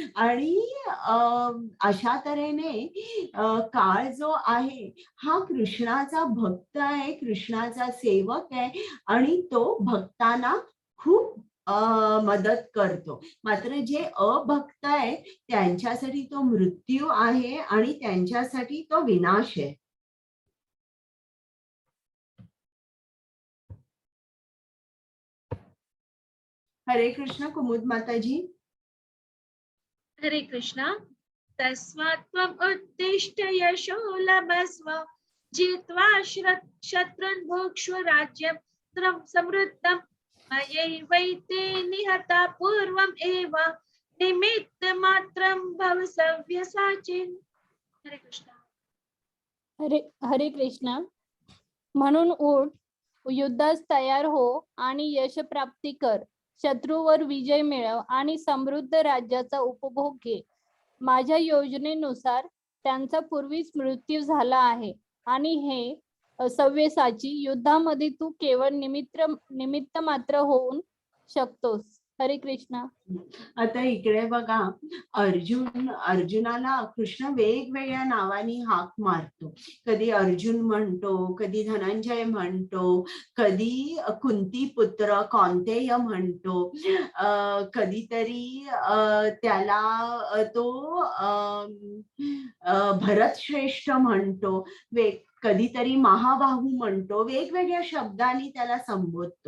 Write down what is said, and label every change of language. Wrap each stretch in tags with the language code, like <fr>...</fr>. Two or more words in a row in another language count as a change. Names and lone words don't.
<mr>आणि अशा तऱ्हेने काळ जो आहे हा कृष्णाचा भक्त आहे, कृष्णाचा सेवक आहे आणि तो भक्तांना खूप मदत करतो. मात्र जे अभक्त आहे त्यांच्यासाठी तो मृत्यू आहे आणि त्यांच्यासाठी तो विनाश आहे. हरे कृष्ण कुमुद माताजी. हरे कृष्णा.</mr> <sa>तस्मात् त्वम् उत्तिष्ठ यशो लभस्व जित्वा शत्रून् भुक्ष्व राज्यं समृद्धम् मयैवैते निहता पूर्वम् एव निमित्तमात्रं भव सव्यसाचिन्.</sa> <mr>हरे कृष्णा. हरे कृष्ण. म्हणून उठ, युद्धास तयार हो आणि यश प्राप्ती कर. शत्रूवर विजय मिळव आणि समृद्ध राज्याचा उपभोग घे. माझ्या योजनेनुसार त्यांचा पूर्वीच मृत्यू झाला आहे आणि हे सव्यसाची, युद्धामध्ये तू केवळ निमित्त मात्र होऊन शकतोस. हरे कृष्णा. आता इकडे बघा, अर्जुनाला कृष्ण वेगवेगळ्या नावानी हाक मारतो. कधी अर्जुन म्हणतो, कधी धनंजय म्हणतो, कधी कुंती पुत्र कौंतेय म्हणतो, कधीतरी त्याला तो भरत श्रेष्ठ म्हणतो, कधीतरी महाबाहू म्हणतो, वेगवेगळ्या शब्दांनी त्याला संबोधतो.</mr>